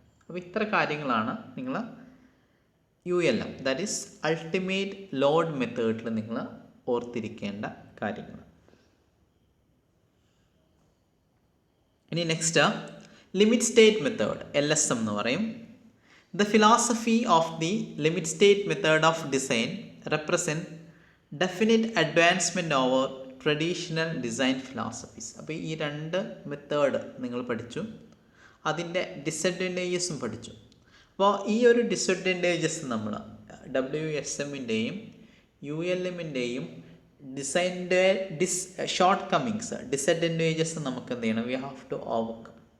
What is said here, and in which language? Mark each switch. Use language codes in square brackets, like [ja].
[ml] അപ്പോൾ ഇത്ര കാര്യങ്ങളാണ് നിങ്ങൾ ULM, that is ultimate load മെത്തേഡിൽ നിങ്ങൾ ഓർത്തിരിക്കേണ്ട കാര്യങ്ങൾ. ഇനി next limit state method, LSM എന്ന് പറയും. [en] The philosophy of the limit state method of design represent definite advancement over traditional design philosophies. [ml] അപ്പോൾ ഈ രണ്ട് മെത്തേഡ് നിങ്ങൾ പഠിച്ചു, അതിൻ്റെ ഡിസഡ്വാൻറ്റേജസും പഠിച്ചു. അപ്പോൾ ഈ ഒരു ഡിസഡ്വാൻറ്റേജസ് നമ്മൾ WSMൻ്റെയും ULMൻ്റെയും ഡിസൈൻ്റെ ഷോർട്ട് കമ്മിങ്സ്, ഡിസഡ്വാൻറ്റേജസ് നമുക്ക് എന്ത് ചെയ്യണം, [en] We have to overcome.